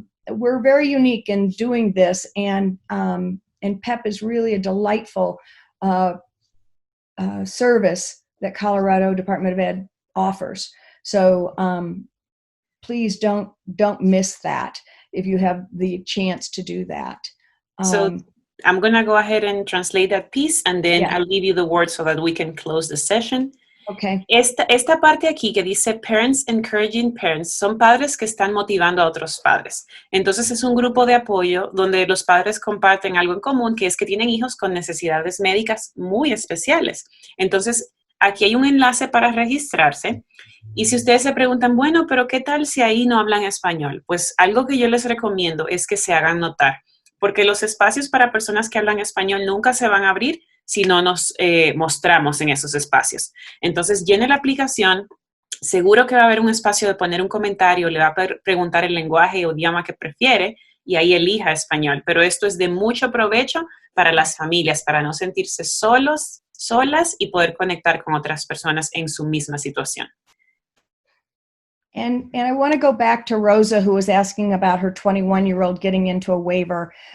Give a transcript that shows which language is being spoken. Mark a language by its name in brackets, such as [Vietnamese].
[English] We're very unique in doing this, and PEP is really a delightful service that Colorado Department of Ed offers. So please don't miss that if you have the chance to do that. So I'm going to go ahead and translate that piece, and then Yeah. I'll give you the word so that we can close the session. Okay. [Spanish] Esta parte aquí que dice Parents Encouraging Parents, son padres que están motivando a otros padres. Entonces es un grupo de apoyo donde los padres comparten algo en común, que es que tienen hijos con necesidades médicas muy especiales. Entonces aquí hay un enlace para registrarse. Y si ustedes se preguntan, bueno, pero ¿qué tal si ahí no hablan español? Pues algo que yo les recomiendo es que se hagan notar, porque los espacios para personas que hablan español nunca se van a abrir si no nos mostramos en esos espacios. Entonces, llene la aplicación, seguro que va a haber un espacio de poner un comentario, le va a preguntar el lenguaje o idioma que prefiere y ahí elija español. Pero esto es de mucho provecho para las familias, para no sentirse solas y poder conectar con otras personas en su misma situación. [English] And I want to go back to Rosa, who was asking about her 21-year-old getting into a waiver.